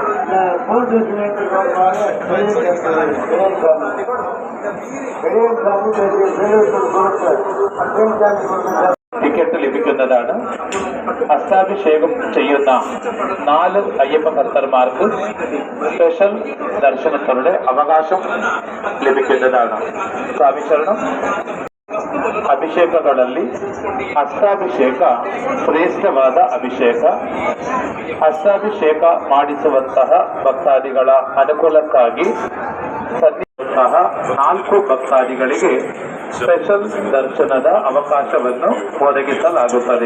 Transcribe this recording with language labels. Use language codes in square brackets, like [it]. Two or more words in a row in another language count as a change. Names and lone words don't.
[ml] ടിക്കറ്റ് ലഭിക്കുന്നതാണ്. അഷ്ടാഭിഷേകം ചെയ്യുന്ന 4 അയ്യപ്പ ഭക്തന്മാർക്ക് സ്പെഷ്യൽ ദർശനങ്ങളുടെ അവകാശം ലഭിക്കുന്നതാണ്. സ്വാമി ശരണം. [kn] ಅಭಿಷೇಕಗಳಲ್ಲಿ ಅಷ್ಟಾಭಿಷೇಕ ಶ್ರೇಷ್ಠವಾದ ಅಭಿಷೇಕ. ಅಷ್ಟಾಭಿಷೇಕ ಮಾಡಿಸುವಂತಹ ಭಕ್ತಾದಿಗಳ ಅನುಕೂಲಕ್ಕಾಗಿ ಸಹ 4 ಭಕ್ತಾದಿಗಳಿಗೆ ಸ್ಪೆಷಲ್ ದರ್ಶನದ ಅವಕಾಶವನ್ನು ಒದಗಿಸಲಾಗುತ್ತದೆ.